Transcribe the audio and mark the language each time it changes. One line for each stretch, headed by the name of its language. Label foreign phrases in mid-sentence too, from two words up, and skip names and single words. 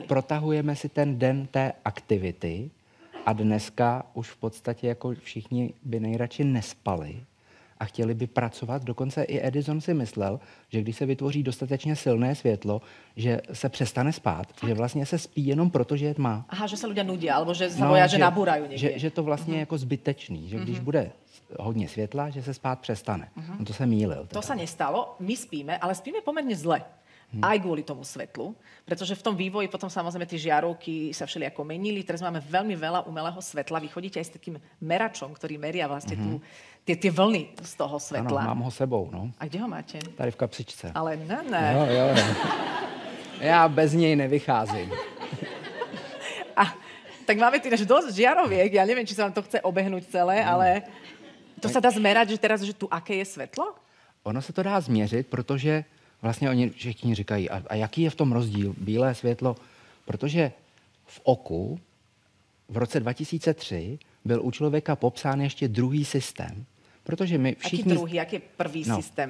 Czech: Protahujeme si ten den té aktivity a dneska už v podstatě jako všichni by nejradši nespali a chtěli by pracovat. Dokonce i Edison si myslel, že když se vytvoří dostatečně silné světlo, že se přestane spát, že vlastně se spí jenom proto, že je tma.
Slovak: Aha, že se ľudia nudia, alebo že sa boja, že nabúrajú niekde.
Czech: Že to vlastně je jako zbytečný, že když bude hodně světla, že se spát přestane. No to se mýlil.
Slovak: To sa nestalo, my spíme, ale spíme pomerne zle. Aj kvôli tomu svetlu, pretože v tom vývoji potom samozrejme tie žiarovky sa všelijako menili. Teraz máme veľmi veľa umelého svetla. Vy chodíte aj s takým meračom, ktorý meria vlastne tie vlny z toho svetla.
Czech: Ano, mám ho sebou, no.
Slovak: A kde ho máte?
Czech: Tady v kapsičce. Ale ne. Jo. Já bez něj nevycházím.
Slovak: Tak máme tu dosť žiaroviek. Ja neviem, či sa vám to chce obehnúť celé, ale to sa dá zmerať, že teraz, že tu aké je svetlo?
Czech: Ono se to dá změřit, protože vlastně oni všichni říkají, a jaký je v tom rozdíl, bílé světlo? Protože v oku v roce 2003 byl u člověka popsán ještě druhý systém. Protože my všichni... Jaký druhý, jaký je prvý systém?